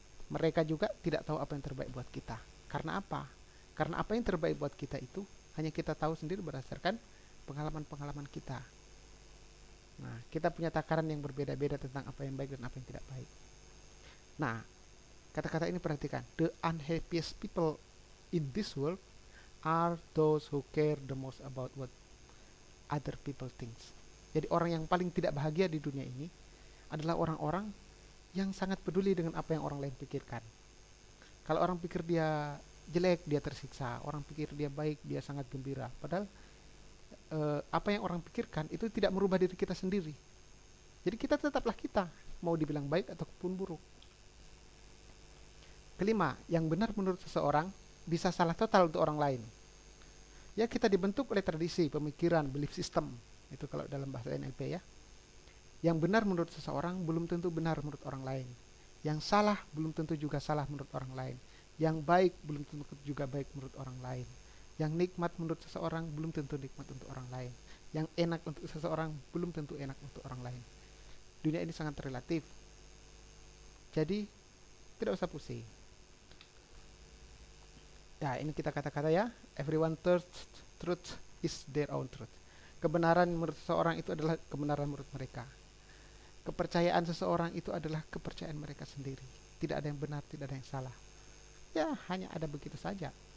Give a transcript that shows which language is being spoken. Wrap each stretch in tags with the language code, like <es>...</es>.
<id>Mereka juga tidak tahu apa yang terbaik buat kita. Karena apa? Karena apa yang terbaik buat kita itu hanya kita tahu sendiri berdasarkan pengalaman-pengalaman kita. Nah, kita punya takaran yang berbeda-beda tentang apa yang baik dan apa yang tidak baik. Nah, kata-kata ini perhatikan.</id> <en>The unhappiest people in this world are those who care the most about what other people thinks.</en> <id>Jadi orang yang paling tidak bahagia di dunia ini adalah orang-orang yang sangat peduli dengan apa yang orang lain pikirkan. Kalau orang pikir dia jelek, dia tersiksa. Orang pikir dia baik, dia sangat gembira. Padahal apa yang orang pikirkan itu tidak merubah diri kita sendiri. Jadi kita tetaplah kita, mau dibilang baik ataupun buruk. Kelima, yang benar menurut seseorang bisa salah total untuk orang lain. Ya, kita dibentuk oleh tradisi, pemikiran, belief system. Itu kalau dalam bahasa NLP ya. Yang benar menurut seseorang belum tentu benar menurut orang lain. Yang salah belum tentu juga salah menurut orang lain. Yang baik belum tentu juga baik menurut orang lain. Yang nikmat menurut seseorang belum tentu nikmat untuk orang lain. Yang enak untuk seseorang belum tentu enak untuk orang lain. Dunia ini sangat relatif. Jadi tidak usah pusing. Ya, ini kita kata-kata ya.</id> <en>Everyone truth is their own truth.</en> <id>Kebenaran menurut seseorang itu adalah kebenaran menurut mereka. Kepercayaan seseorang itu adalah kepercayaan mereka sendiri. Tidak ada yang benar, tidak ada yang salah. Ya, hanya ada begitu saja.</id>